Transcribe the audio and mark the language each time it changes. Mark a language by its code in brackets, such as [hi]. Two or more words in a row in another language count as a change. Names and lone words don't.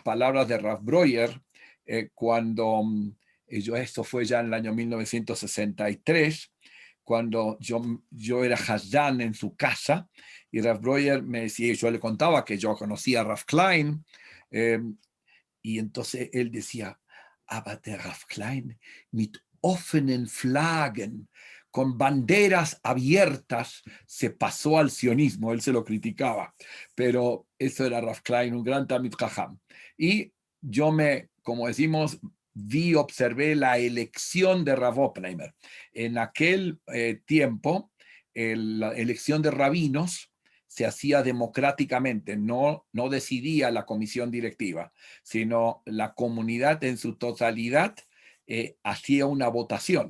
[es] palabras de Ralph Breuer cuando esto fue ya en el año 1963, cuando yo era Hasdan en su casa, y Ralph Breuer me decía, yo le contaba que yo conocía a Ralph Klein, eh, y entonces él decía, [de] aber der Ralph Klein mit offenen Flaggen, [es] con banderas abiertas, se pasó al sionismo, él se lo criticaba, pero eso era Ralph Klein, un gran [he] תלמיד חכם. [es] Y yo como decimos, observé la elección de Rav Oppenheimer. En aquel tiempo, la elección de rabinos se hacía democráticamente, no decidía la comisión directiva, sino la comunidad en su totalidad hacía una votación.